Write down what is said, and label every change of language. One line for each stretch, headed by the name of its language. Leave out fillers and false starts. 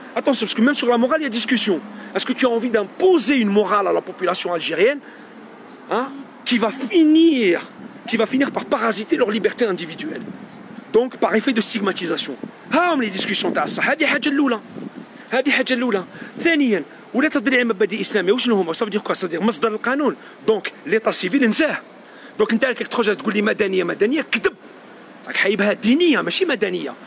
French: Attention, parce que même sur la morale, il y a discussion. Est-ce que tu as envie d'imposer une morale à la population algérienne, hein, qui va finir par parasiter leur liberté individuelle? Donc, par effet de stigmatisation. Les discussions
Arabic: تاع الصح. هذه حاجة الأولى. ثانيا ولا تدري مبادئ إسلامية وشنو هما؟
French: ça veut dire quoi? ça veut dire
Arabic: مصدر القانون.
French: Donc, l'état civil
Arabic: انساه. Donc أنت راك تخرج تقول لي مدنية كذب. راك حايبها دينية ماشي مدنية.